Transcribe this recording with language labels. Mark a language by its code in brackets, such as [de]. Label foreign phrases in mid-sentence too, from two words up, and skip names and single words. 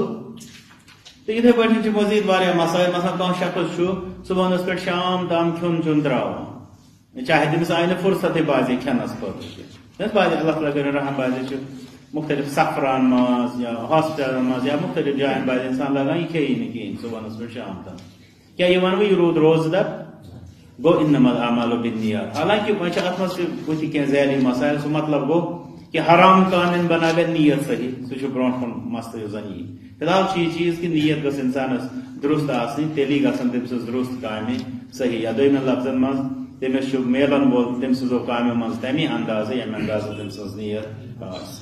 [ks] تہٕ یِتھے پٲٹھۍ چھِ مزیٖد واریاہ مسایل مثلاً کانٛہہ شخص چھُ صبحنس پٮ۪ٹھ شام تام کھیوٚن چیوٚن تراوان چاہے تٔمِس آیہِ نہٕ فرصتٕے باسے کھٮ۪نس خٲطرٕ کینٛہہ. باسے اللہ تعالیٰ کٔرِنۍ رحم باسے چھُ مختلف سفرن منٛز یا ہاسپٹلن منٛز یا مختلف جاین باسے انسان لگان یہِ کھیٚیی نہٕ کِہیٖنۍ صبحنس پٮ۪ٹھ شام تام کیٛاہ یہِ ونہٕ بہٕ یہِ روٗد روزدر گوٚو [ar] انما الاعمال بالنیات. [ks] حالانکہِ وۄنۍ چھِ اتھ منٛز تہِ بٕتھِ کینٛہہ ذیلی مسایل سُہ مطلب گوٚو کہ حرام کامٮ۪ن بناوِ نیت صحیح سُہ چھُ برونٛٹھ کُن مسلہٕ یُس زن یی. فی الحال چھُ یہِ چیٖز کہِ نیت گٔژھ انسانس درست آسٕنۍ تیٚلی گژھن تٔمۍ سٕنٛز درست کامہِ صحیح. یا دوٚیمٮ۪ن لفظن منٛز تٔمِس چھُ میلن وول تٔمۍ سٕنٛزو کامیو منٛز تمے اندازٕ ییٚمہِ اندازٕ تٔمۍ سٕنٛز نیت آسہِ.